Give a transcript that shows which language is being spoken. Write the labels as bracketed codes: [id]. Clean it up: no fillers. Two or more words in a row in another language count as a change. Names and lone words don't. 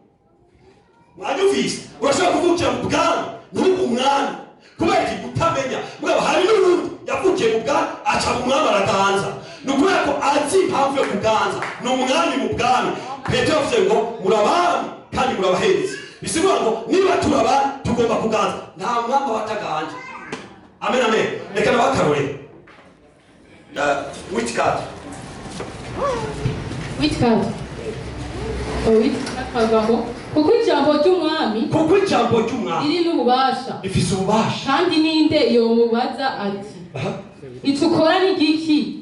[rn] mwanyumvise urashobora kuvukira mu bwami n'ubu umwami kubera iki kutamenya mugabo hari n'urundi yavukiye mu bwami aca mu mwami araganza ni ukubera ko azi impamvu yo kuganza ni umwami mu bwami Petero yavuze ngo murabami kandi murabahereza bisigura ngo niba turabana tugomba kuganza nta mwami wataganje amen amen reka nabakarore [en] which card [rn] kuko ijambo ry'umwami riri n'ububasha rifise ububasha kandi ninde yomubaza ati icyo ukora ni igiki